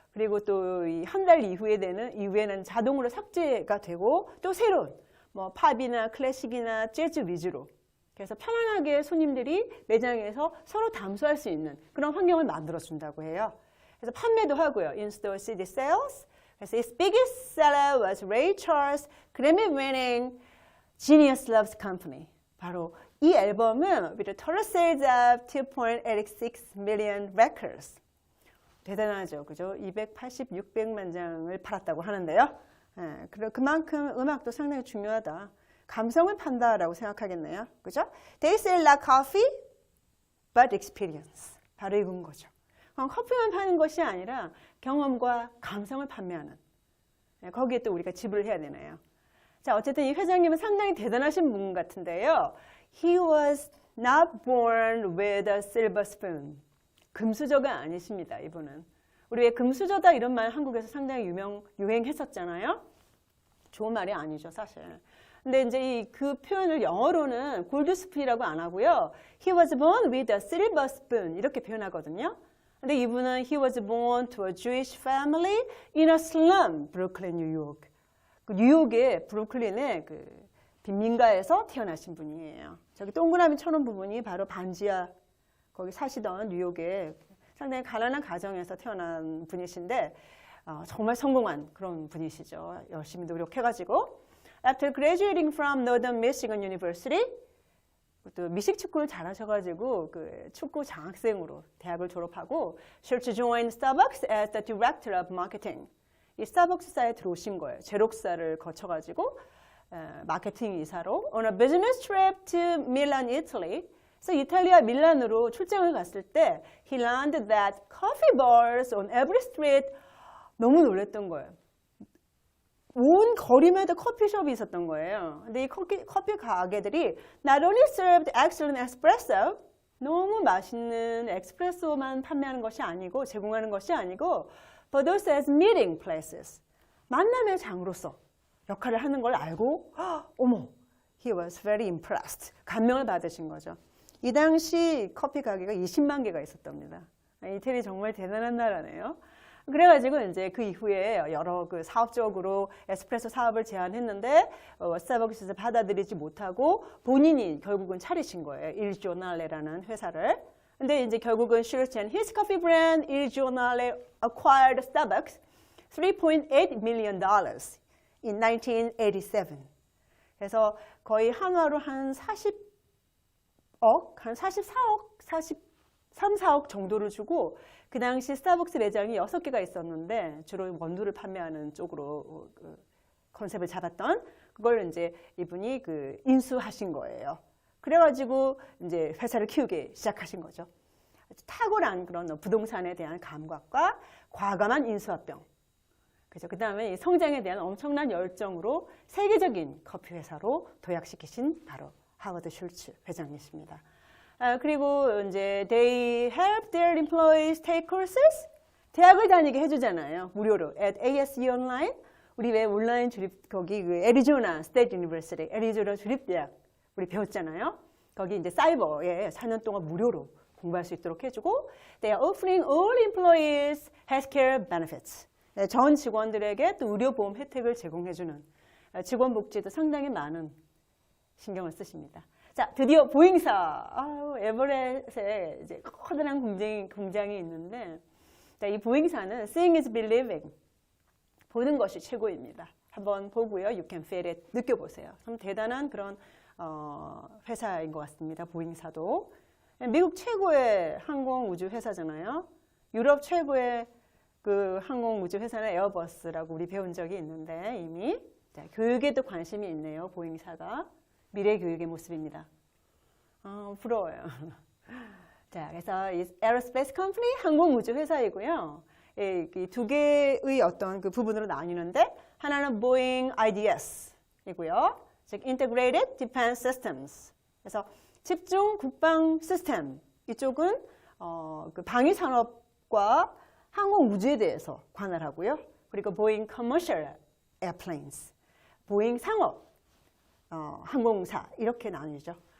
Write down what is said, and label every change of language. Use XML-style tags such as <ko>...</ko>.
<ko>그리고 또 이 한 달 이후에는 자동으로 삭제가 되고 또 새로운 뭐 팝이나 클래식이나 재즈 위주로 그래서 편안하게 손님들이 매장에서 서로 담소할 수 있는 그런 환경을 만들어준다고 해요. 그래서 판매도 하고요.</ko> <en>In-store CD sales.</en> <ko>그래서</ko> <en>its biggest seller was Ray Charles Grammy-winning Genius Loves Company.</en> <ko>바로 이 앨범은</ko> <en>with a total sales of 2.86 million records.</en> <ko>대단하죠. 그죠? 600만 장을 팔았다고 하는데요. 그만큼 음악도 상당히 중요하다. 감성을 판다라고 생각하겠네요. 그죠?</ko> <en>They sell not coffee, but experience.</en> <ko>바로 이건 거죠. 커피만 파는 것이 아니라 경험과 감성을 판매하는. 거기에 또 우리가 지불을 해야 되네요. 자, 어쨌든 이 회장님은 상당히 대단하신 분 같은데요.</ko> <en>He was not born with a silver spoon.</en> <ko>금수저가 아니십니다, 이분은. 우리 왜 금수저다 이런 말 한국에서 상당히 유행했었잖아요. 좋은 말이 아니죠, 사실. 근데 이제 그 표현을 영어로는 골드스푼이라고 안 하고요.</ko> <en>He was born with a silver spoon</en> <ko>이렇게 표현하거든요. 근데 이분은</ko> <en>He was born to a Jewish family in a slum, Brooklyn, New York.</en> <ko>그 뉴욕의 브루클린의 그 빈민가에서 태어나신 분이에요. 저기 동그라미 쳐놓은 부분이 바로 반지하 거기 사시던 뉴욕의 상당히 가난한 가정에서 태어난 분이신데 정말 성공한 그런 분이시죠. 열심히 노력해가지고</ko> <en>After graduating from Northern Michigan University,</en> <ko>또 미식 축구를 잘하셔가지고 그 축구 장학생으로 대학을 졸업하고</ko> <en>She joined Starbucks as the director of marketing.</en> <ko>이 스타벅스사에 들어오신 거예요. 제록사를 거쳐가지고 마케팅 이사로</ko> <en>on a business trip to Milan, Italy.</en> <ko>그래서 이탈리아 밀란으로 출장을 갔을 때</ko> <en>he learned that coffee bars on every street</en> <ko>너무 놀랬던 거예요. 온 거리마다 커피숍이 있었던 거예요. 근데 이 커피 가게들이</ko> <en>not only served excellent espresso,</en> <ko>너무 맛있는 에스프레소만 판매하는 것이 아니고 제공하는 것이 아니고</ko> <en>but also as meeting places,</en> <ko>만남의 장으로서 역할을 하는 걸 알고 어머,</ko> <en>he was very impressed,</en> <ko>감명을 받으신 거죠. 이 당시 커피 가게가 20만 개가 있었답니다. 이태리 정말 대단한 나라네요. 그래가지고 이제 그 이후에 여러 그 사업적으로 에스프레소 사업을 제안했는데 스타벅스에서 받아들이지 못하고 본인이 결국은 차리신 거예요. Il Giornale라는 회사를. 근데 이제 결국은</ko> <en>Schultz and his coffee brand Il Giornale acquired Starbucks $3.8 million in 1987.</en> <ko>그래서 거의 한화로 한 40억, 한 44억, 43, 4억 정도를 주고 그 당시 스타벅스 매장이 6개가 있었는데 주로 원두를 판매하는 쪽으로 컨셉을 잡았던 그걸 이제 이분이 그 인수하신 거예요. 그래가지고 이제 회사를 키우기 시작하신 거죠. 탁월한 그런 부동산에 대한 감각과 과감한 인수합병. 그죠? 그 다음에 성장에 대한 엄청난 열정으로 세계적인 커피 회사로 도약시키신 바로 하워드 슐츠 회장이십니다. 그리고 이제</ko> <en>they help their employees take courses.</en> <ko>대학을 다니게 해주잖아요. 무료로. at ASU Online. 우리 왜 온라인 주립 거기 그 애리조나 스테이트 유니버시티 애리조나 주립대학 우리 배웠잖아요. 거기 이제 사이버에 4년 동안 무료로 공부할 수 있도록 해주고</ko> <en>They are offering all employees healthcare benefits.</en> <ko>네, 전 직원들에게 또 의료보험 혜택을 제공해주는 직원 복지도 상당히 많은 신경을 쓰십니다. 자, 드디어 보잉사. 에버렛에 이제 커다란 공장이 있는데 자, 이 보잉사는</ko> <en>Seeing is believing.</en> <ko>보는 것이 최고입니다. 한번 보고요.</ko> <en>You can feel it.</en> <ko>느껴보세요. 참 대단한 그런 회사인 것 같습니다. 보잉사도. 미국 최고의 항공우주 회사잖아요. 유럽 최고의 그 항공우주 회사는 에어버스라고 우리 배운 적이 있는데 이미 자, 교육에도 관심이 있네요. 보잉사가. 미래 교육의 모습입니다. 부러워요. 자, 그래서 이 에어스페이스 컴퍼니 항공우주 회사이고요. 이 두 개의 어떤 그 부분으로 나뉘는데 하나는 보잉 IDS이고요. 즉 Integrated Defense Systems. 그래서 집중 국방 시스템 이쪽은 그 방위 산업과 항공 우주에 대해서 관할하고요. 그리고 보잉 Commercial Airplanes, 보잉 상업 항공사 이렇게 나뉘죠.</ko>